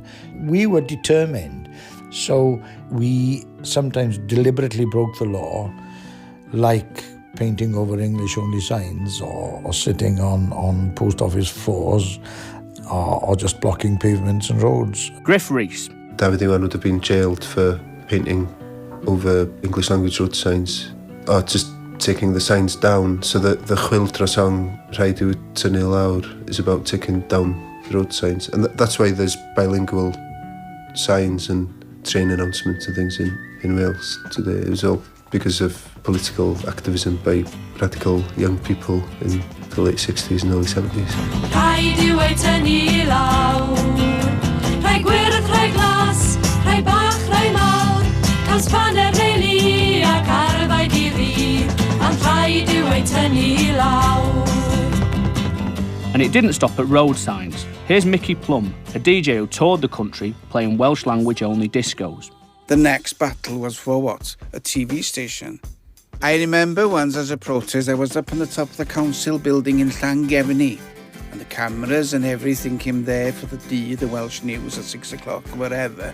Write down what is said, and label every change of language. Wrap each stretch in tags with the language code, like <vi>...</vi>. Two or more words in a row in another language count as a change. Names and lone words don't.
<en>We were determined, so we sometimes deliberately broke the law, like painting over English-only signs or sitting on post office floors or just blocking pavements and roads. Gruff Rhys. Dafydd Iwan would have been jailed for painting over English language road signs or just taking the signs down, so that the chwiltra song Rhaid yw tynnu lawr is about taking down road signs. And that's why there's bilingual signs and train announcements and things in Wales today. It was all because of political activism by radical young people in the late 60s and early 70s.</en> <cy>Rhaid yw ei tynnu lawr, rhai gwyrdd, rhai glas, rhai bach, rhai mawr, cael spanner reili ac arfau diri, ond rhaid yw ei tynnu lawr.</cy> <en>And it didn't stop at road signs. Here's Mickey Plum, a DJ who toured the country playing Welsh language-only discos. The next battle was for what? A TV station. I remember once as a protest, I was up on the top of the council building in Llangefni, and the cameras and everything came there for the Welsh news at 6 o'clock, whatever.</en>